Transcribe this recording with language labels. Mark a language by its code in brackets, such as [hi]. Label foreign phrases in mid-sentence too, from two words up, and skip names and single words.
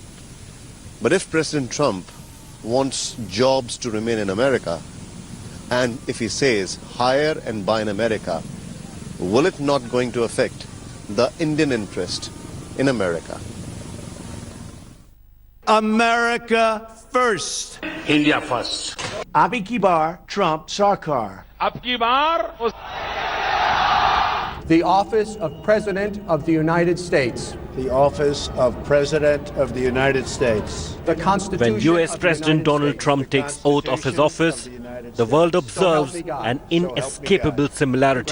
[en] But if President Trump wants jobs to remain in America, and if he says hire and buy in America, will it not going to affect the Indian interest in America? America first. India first. [hi] Abhi ki bar, Trump Sarkar. Ab ki bar. [en] The office of President of the United States. The office of President of the United States. The Constitution. When US President Donald Trump takes oath of his office, the world observes an inescapable similarity.